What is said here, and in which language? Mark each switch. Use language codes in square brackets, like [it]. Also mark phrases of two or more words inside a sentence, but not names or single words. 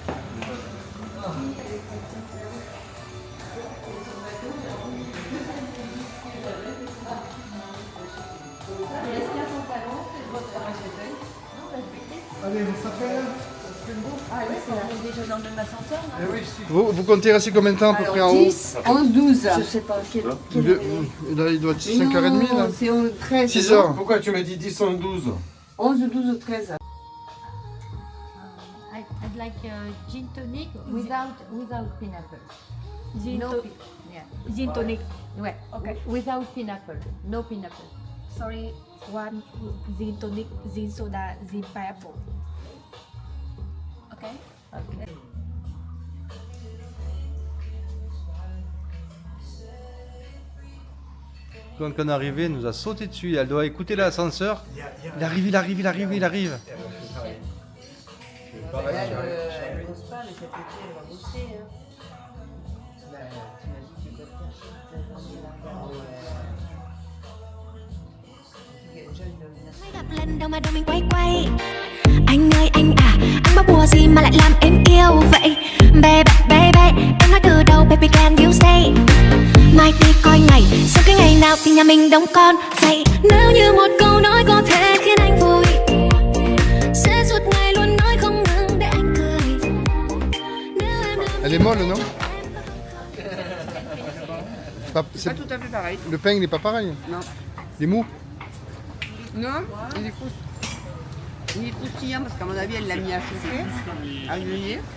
[fr] Allez, ça s'appelle Ah oui, c'est déjà dans le même ascenseur. Eh oui, si. Vous comptez rester combien de temps à peu près en haut? 10, 11, 12. Je sais pas quel. Là, il doit être 5h30 là. C'est au 13. 6h. Pourquoi tu m'as dit 10 en 12? 11, 12 ou 13. [en] I'd like gin tonic without pineapple. Gin, gin tonic. Ouais. Okay. Without pineapple. No pineapple. Sorry. One gin tonic, gin soda, gin pineapple. Okay. Okay. [fr] Quand on est arrivé, il nous a sauté dessus. Elle doit écouter l'ascenseur. Il arrive, il arrive, il arrive, il arrive. Elle ne bosse pas, mais cet été, elle va bosser. T'imagines, tu dois te cacher toute la journée là-bas. Déjà, [vi] Gặp lên đâu mà đâu mình quay quay. Anh ơi anh à, anh bắt bùa gì mà lại làm em yêu vậy? Baby baby, em nói từ đầu [en] baby can you stay? [vi] Mai đi coi ngày, sau cái ngày nào thì nhà mình đóng con vậy. Nếu như một câu nói có thể khiến anh vui, sẽ suốt ngày luôn nói không ngừng để anh cười. [fr] Elle est molle, non? C'est pas tout à fait pareil. Le pain, il n'est pas pareil. Non. Il est mou. Non, il est croustillant parce qu'à mon avis, elle l'a mis à chauffer, à griller.